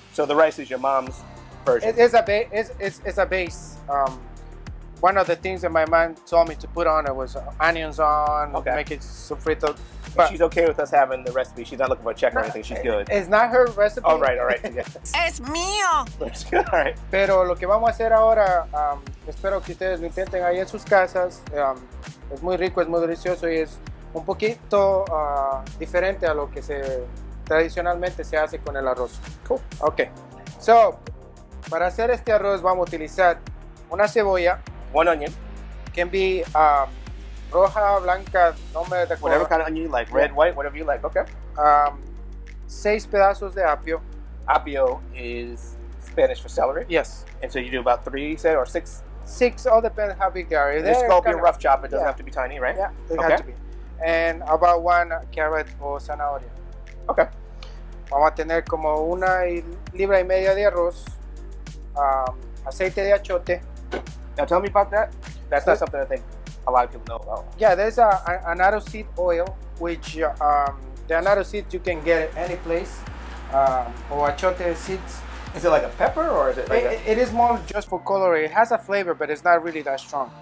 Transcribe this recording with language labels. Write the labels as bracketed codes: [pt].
[en] So the rice is your mom's version. It's a base. One of the things that my mom told me to put on it was onions on, Okay. make it sofrito. But she's okay with us having the recipe. She's not looking for a check or anything. She's good. It's not her recipe. All right, all right. Yeah. [es] ¡Es mío! [en] That's good. All right. [es] Pero lo que vamos a hacer ahora, espero que ustedes lo intenten ahí en sus casas. Es muy rico, es muy delicioso y es un poquito diferente a lo que tradicionalmente se hace con el arroz. [en] Cool. [es] Ok. So, para hacer este arroz vamos a utilizar una cebolla. [en] One onion, Can be [es] roja, blanca, no me recuerdo. [en] whatever kind of onion you like. Red, white, whatever you like. Okay. [es] 6 pedazos de apio. [en] Apio is Spanish for celery. Yes. And so you do about 3, you said, or 6? 6, all depends how big they are. This They're will be a kinda- rough chop. It doesn't yeah. have to be tiny, right? Yeah, they Okay. have to be. And about 1 carrot o zanahoria. Okay. [es] Vamos a tener como 1,5 libras de arroz, aceite de achote. [en] Now tell me about that. That's not something I think a lot of people know about. Yeah, there's a anato seed oil, which the anato seeds you can get at any place, or achote seeds. Is it like a pepper or is it like It is more just for color. It has a flavor, but it's not really that strong.